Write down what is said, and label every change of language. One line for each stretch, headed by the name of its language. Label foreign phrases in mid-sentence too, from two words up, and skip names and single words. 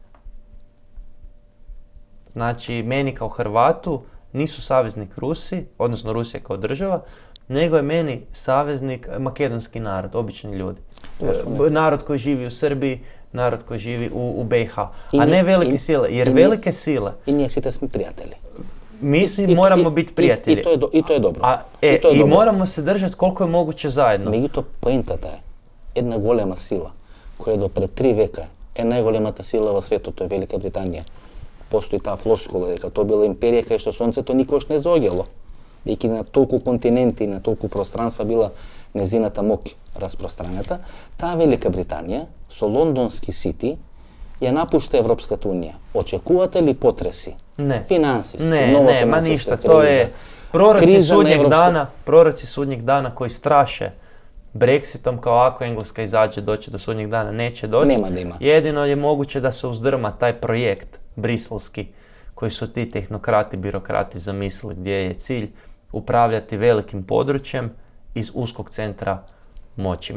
Croatian: Znači meni kao Hrvatu nisu saveznik Rusi, odnosno Rusija kao država, nego je meni saveznik makedonski narod, obični ljudi. Narod koji živi u Srbiji, narod koji živi u BiH, a ne velike sile, jer velike sile... I nije site smo prijatelji. Mi moramo biti prijatelji. I to je dobro. I moramo se držati koliko je moguće zajedno.
Macedonian: Меѓутоа, поентата е, една голема сила, која до пред 3 века е најголемата сила во светот, тоа е Велика Британија. Постои таа флоскула дека тоа била империја кај што сонцето никош не заоѓало. Дејќи на толку континенти, на толку пространства била незината моќ распространета, таа Велика Британија со лондонски Сити ја напушта Европската унија. Очекувате ли потреси?
Croatian: Ne. Finansijski, Ne, ma ništa, to je proroci sudnjeg dana koji straše Brexitom, kao ako Engleska izađe, doći do sudnjeg dana, neće doći. Nema da ima. Jedino je moguće da se uzdrma taj projekt briselski koji su ti tehnokrati, birokrati zamislili, gdje je cilj upravljati velikim područjem iz uskog centra moći.